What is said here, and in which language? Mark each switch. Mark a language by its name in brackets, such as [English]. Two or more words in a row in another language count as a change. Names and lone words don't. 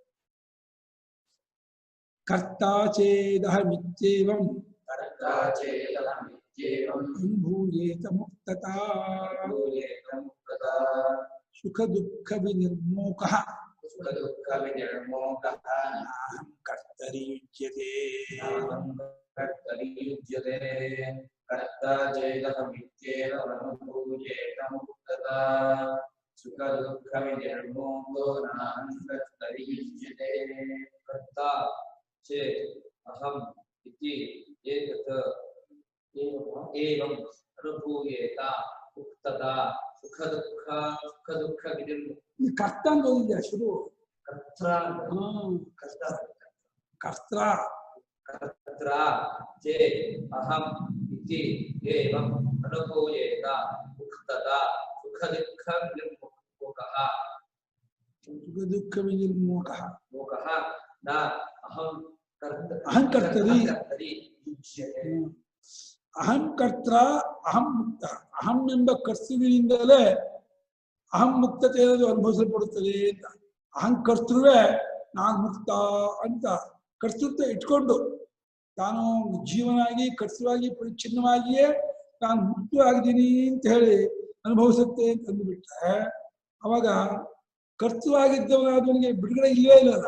[Sanskrit] ಕರ್ತಾಚೇದಹಮಿತ್ಯೇವಂ ಅನುಭೂಯೇತ ಮುಕ್ತತಾ ಸುಖ ದುಃಖ ವಿನಿರ್ಮೋಕಃ ನಾಹಂ ಕರ್ತರಿ ಯುಜ್ಯತೆ. अहम इति एतत् एवं अनुभूयेत उक्तता सुख दुःख [Kannada] ಕರ್ತ ಅಂತ ಓದಿದ್ಯಾ ಶುರು? [Sanskrit] ಕರ್ತ್ರ ಚೇ ಅಹಂ ಇತಿ ಏವಂ ಅನುಭೂಯೇತ ಉಕ್ತತಾ ಸುಖ ದುಃಖ ವಿನಿರ್ಮೋಕಃ ಮೋಕಃ ನ ಅಹಂ ಅಹಂ ಕರ್ತರಿ. ಅಹಂ ಕರ್ತ ಅಹಂ ಮುಕ್ತ. [Kannada] ಅಹಂ ಎಂಬ ಕರ್ತೃವಿನಿಂದಲೇ ಅಹಂ ಮುಕ್ತತೆ ಅನ್ನೋದು ಅನುಭವಿಸಲ್ಪಡುತ್ತದೆ ಅಂತ. ಅಹಂ ಕರ್ತೃವೇ ನಾನು ಮುಕ್ತ ಅಂತ ಕರ್ತೃತ್ವ ಇಟ್ಕೊಂಡು ತಾನು ಜೀವನಾಗಿ ಕರ್ತೃವಾಗಿ ಪರಿಚ್ಛಿನ್ನವಾಗಿಯೇ ನಾನು ಮುಕ್ತವಾಗಿದ್ದೀನಿ ಅಂತ ಹೇಳಿ ಅನುಭವಿಸುತ್ತೆ ಅಂತ ಅಂದುಬಿಟ್ರೆ ಅವಾಗ ಕರ್ತೃವಾಗಿದ್ದವನಾದವನಿಗೆ ಬಿಡುಗಡೆ ಇಲ್ಲವೇ ಇಲ್ಲಲ್ಲ.